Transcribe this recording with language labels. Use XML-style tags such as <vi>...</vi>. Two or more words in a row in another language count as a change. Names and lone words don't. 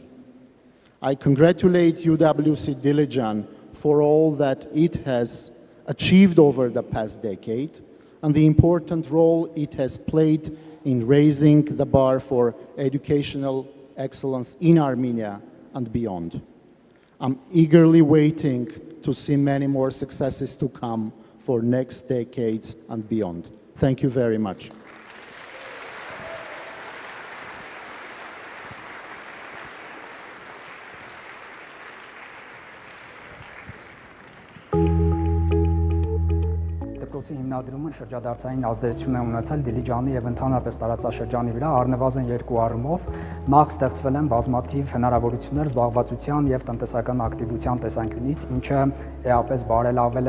<en>I congratulate UWC Dilijan for all that it has achieved over the past decade and the important role it has played in raising the bar for educational excellence in Armenia and beyond. I'm eagerly waiting to see many more successes to come for next decades and beyond. Thank you very much.</en> <hy>Դպրոցի հիմնադրումը շրջադարձային ազդեցություն է ունեցել Դիլիջանի եւ ընդհանրապես տարածաշրջանի վրա առնվազն երկու առումով նախ ստեղծվել են բազմաթիվ հնարավորություններ զբաղվածության եւ տնտեսական ակտիվության տեսանկյունից, ինչը էապես բարելավել</hy>